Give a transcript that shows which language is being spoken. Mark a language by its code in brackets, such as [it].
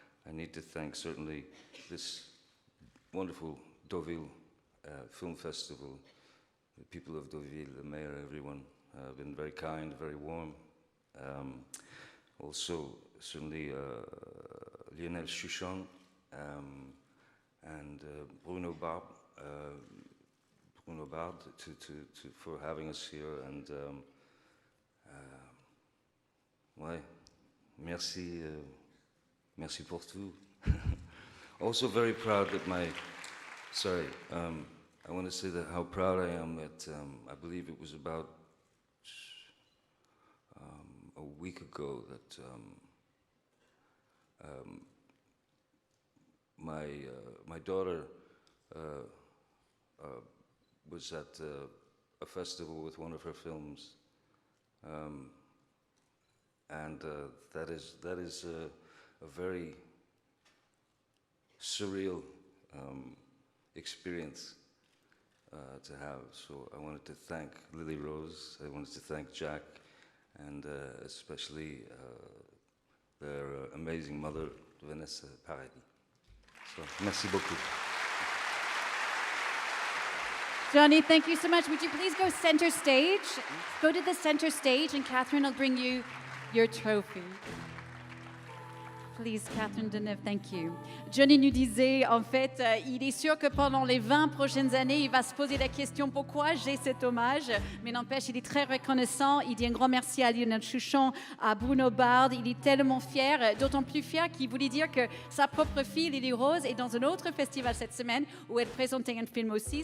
[en] I need to thank certainly this wonderful Deauville Film Festival, the people of Deauville, the mayor, everyone have been very kind, very warm. Also, certainly Lionel Chuchon and Bruno Barbe for having us here. [fr] And ouais, merci pour tout. [en] Also very proud that I want to say that how proud I am that I believe it was about a week ago that my daughter was at a festival with one of her films, and that is a very surreal experience to have. So I wanted to thank Lily Rose, I wanted to thank Jack, and especially their amazing mother, Vanessa Paradis. [fr] So, merci beaucoup. [en] Johnny, thank you so much. Would you please go center stage? Go to the center stage and Catherine will bring you your trophy. Please, Catherine Deneuve, thank you. [fr] Johnny nous disait, en fait, il est sûr que pendant les 20 prochaines années, il va se poser la question pourquoi j'ai cet hommage. Mais n'empêche, il est très reconnaissant. Il dit un grand merci à Lionel Chouchon, à Bruno Bard. Il est tellement fier, d'autant plus fier qu'il voulait dire que sa propre fille, Lily Rose, est dans un autre festival cette semaine où elle présentait un film aussi.